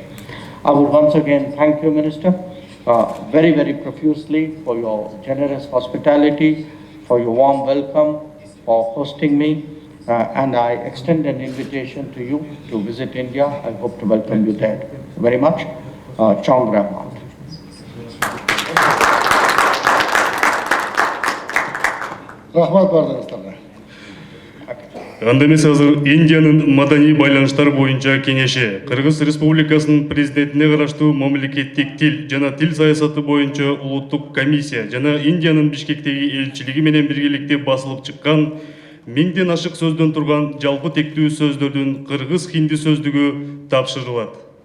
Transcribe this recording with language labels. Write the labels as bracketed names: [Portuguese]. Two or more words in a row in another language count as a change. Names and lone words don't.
[English] I would once again thank you, Minister, very, very profusely for your generous hospitality, for your warm welcome, for hosting me, and I extend an invitation to you to visit India. I hope to welcome you there very much. [Kyrgyz] Чоң рахмат. Рахмат бардыңыздарга. Анда эмес азыр Индиянын маданий байланыштар боюнча кеңеши Кыргыз Республикасынын президентине караштуу мамлекеттик тил жана тил саясаты боюнча улуттук комиссия жана Индиянын Бишкектеги элчилиги менен биргеликте басылып чыккан 1000ден ашык сөздөн турган жалпы тектүү сөздөрдүн кыргыз хинди сөздүгү тапшырылат.